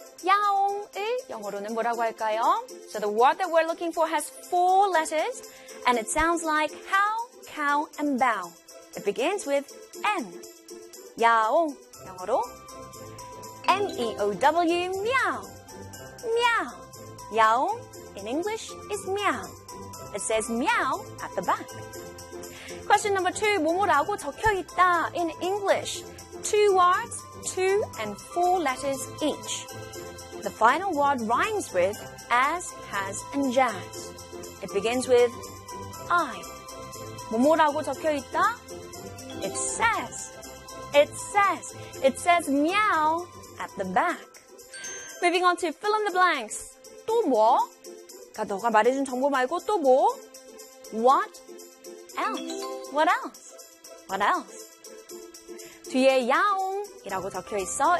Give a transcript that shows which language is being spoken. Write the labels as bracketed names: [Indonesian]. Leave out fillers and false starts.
[Korean] 야옹이 영어로는 뭐라고 할까요? [English] So the word that we're looking for has four letters, and it sounds like how, cow, and bow. It begins with N. [Korean] 야옹 영어로 [English] M-E-O-W, meow. Meow. 야옹 in English is meow. It says meow at the back. Question number two, [Korean] 뭐뭐라고 적혀 있다 [English] in English. Two words, two and four letters each. The final word rhymes with as, has, and jazz. It begins with I. [Korean] 뭐뭐라고 적혀 있다? [English] It says, it says, it says meow at the back. Moving on to fill in the blanks. [Korean] 또 뭐? 그러니까 너가 말해준 정보 말고 또 뭐? [English] What else? What else? What else? [Korean] 뒤에 야옹이라고 적혀 있어.